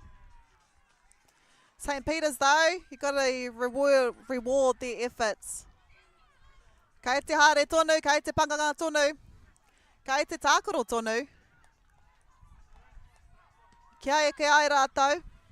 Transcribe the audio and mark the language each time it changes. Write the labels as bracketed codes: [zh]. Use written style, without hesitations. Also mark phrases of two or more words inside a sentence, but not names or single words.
[en] St. Peter's, though, you've got to reward their efforts. [mi] Kei te haere tonu, kei te panganga tonu, kei te tākaro tonu. Kia e ke ai rātou.